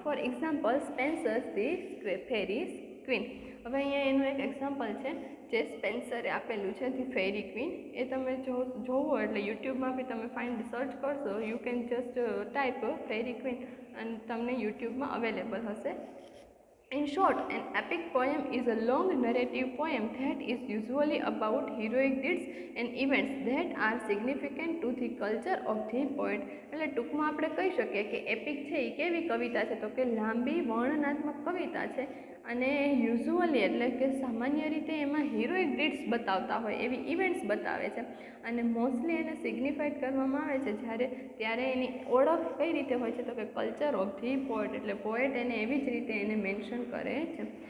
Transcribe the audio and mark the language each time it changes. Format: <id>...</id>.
<en>For example Spenser's the Faerie Queene.</en> <gu>હવે અહીંયા એનું એક એક્ઝામ્પલ છે જે સ્પેન્સરે આપેલું છે ધી ફેરી ક્વીન, એ તમે જોવો એટલે યુટ્યુબમાં બી તમે સર્ચ કરશો,</gu> <en>you can just type Faerie Queene</en> <gu>અને તમને યુટ્યુબમાં અવેલેબલ હશે.</gu> <en>In short, an epic poem is a long narrative poem that is usually about heroic deeds and events that are significant to the culture of the poet.</en> <gu>એટલે ટૂંકમાં આપણે કહી શકીએ કે એપિક છે એ કેવી કવિતા છે તો કે લાંબી વર્ણનાત્મક કવિતા છે, અને યુઝ્યુઅલી એટલે કે સામાન્ય રીતે એમાં હિરોઇક ડીડ્સ બતાવતા હોય એવી ઇવેન્ટ્સ બતાવે છે, અને મોસ્ટલી એને સિગ્નિફાઈડ કરવામાં આવે છે ત્યારે એની ઓળખ કઈ રીતે હોય છે તો કે કલ્ચર ઓફ ધી પોએટ, એટલે પોએટ એને એવી જ રીતે એને મેન્શન કરે છે.</gu>